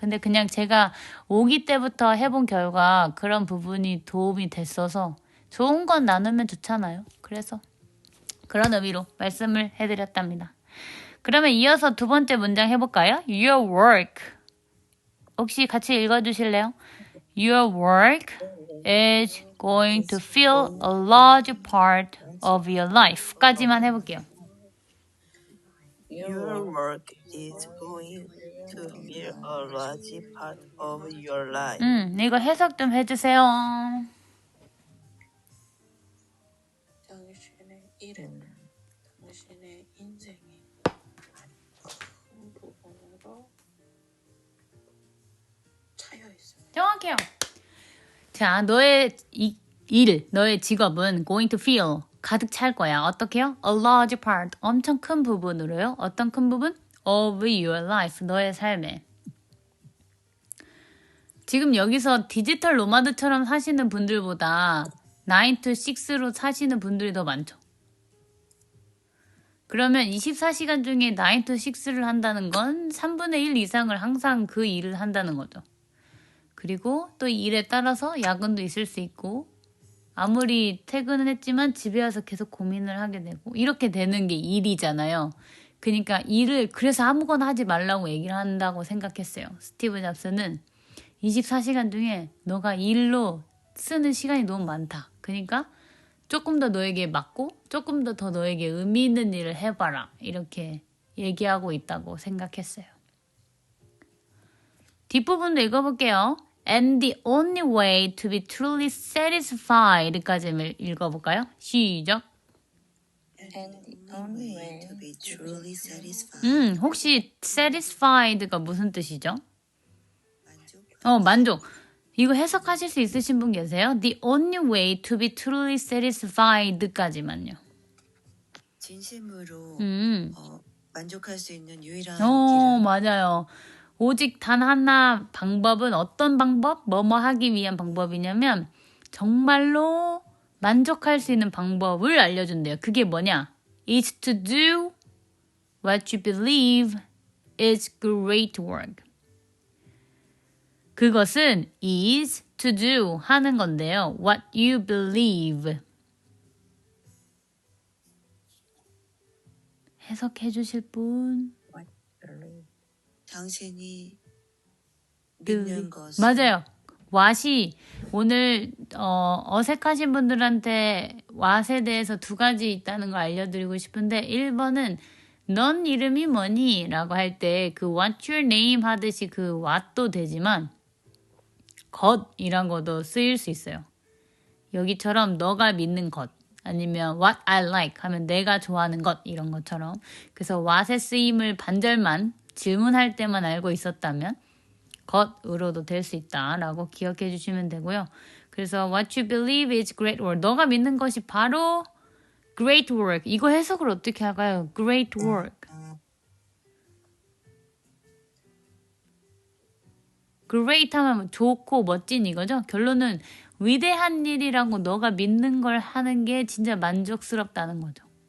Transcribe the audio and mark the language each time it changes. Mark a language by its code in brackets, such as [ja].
[ko] 근데 그냥 제가 오기 때부터 해본 결과 그런 부분이 도움이 됐어서 좋은 건 나누면 좋잖아요. 그래서 그런 의미로 말씀을 해드렸답니다. 그러면 이어서 2번째 문장 해볼까요? [en] Your work. [ko] 혹시 같이 읽어주실래요? [en] Your work is going to fill a large part of your life. [ko] 까지만 해볼게요. [en] Your work is going to fill a large part of your life. [ko] 이거 해석 좀 해주세요. 당신의 일은 당신의 인생의 큰 부분으로 차여 있습니다. 정확해요. 자, 너의 너의 직업은 [en] going to fill, [ko] 가득 찰 거야. 어떻게요? [en] A large part, [ko] 엄청 큰 부분으로요. 어떤 큰 부분? [en] Of your life, [ko] 너의 삶에. 지금 여기서 디지털 노마드처럼 사시는 분들보다 9 to 6로 사시는 분들이 더 많죠. 그러면 24시간 중에 9 to 6를 한다는 건 3분의 1 이상을 항상 그 일을 한다는 거죠. 그리고 또 일에 따라서 야근도 있을 수 있고 아무리 퇴근은 했지만 집에 와서 계속 고민을 하게 되고 이렇게 되는 게 일이잖아요. 그러니까 일을 그래서 아무거나 하지 말라고 얘기를 한다고 생각했어요. 스티브 잡스는 24시간 중에 너가 일로 쓰는 시간이 너무 많다. 그러니까 조금 더 너에게 맞고 조금 더 너에게 의미 있는 일을 해봐라. 이렇게 얘기하고 있다고 생각했어요. 뒷부분도 읽어볼게요. [en] And the only way to be truly satisfied까지 읽어볼까요? [ko] 시작. [en] And the only way to be truly satisfied. [ko] 혹시 satisfied가 무슨 뜻이죠? 만족. 만족. 이거 해석하실 수 있으신 분 계세요? [en] The only way to be truly satisfied까지만요. [ko] 진심으로 만족할 수 있는 유일한 길은 맞아요. 오직 단 하나 방법은 어떤 방법? 뭐뭐 하기 위한 방법이냐면 정말로 만족할 수 있는 방법을 알려준대요. 그게 뭐냐? [en] It's to do what you believe is great work. [ko] 그것은 [en] is to do [ko] 하는 건데요. [en] What you believe. [ko] 해석해 주실 분? 당신이 믿는 것은 맞아요. 왓이 오늘 어색하신 분들한테 왓에 대해서 두 가지 있다는 걸 알려드리고 싶은데 1번은 넌 이름이 뭐니? 라고 할 때 그 [en] what's your name [ko] 하듯이 그 what도 되지만 것이란 것도 쓰일 수 있어요. 여기처럼 너가 믿는 것 아니면 [en] what I like [ko] 하면 내가 좋아하는 것 이런 것처럼 그래서 what의 쓰임을 반절만 질문할 때만 알고 있었다면 것으로도 될 수 있다라고 기억해 주시면 되고요. 그래서 [en] what you believe is great work. [ko] 너가 믿는 것이 바로 great work. 이거 해석을 어떻게 할까요? [en] great work. [ko] great 하면 좋고 멋진 이거죠. 결론은 위대한 일이라고 너가 믿는 걸 하는 게 진짜 만족스럽다는 거죠.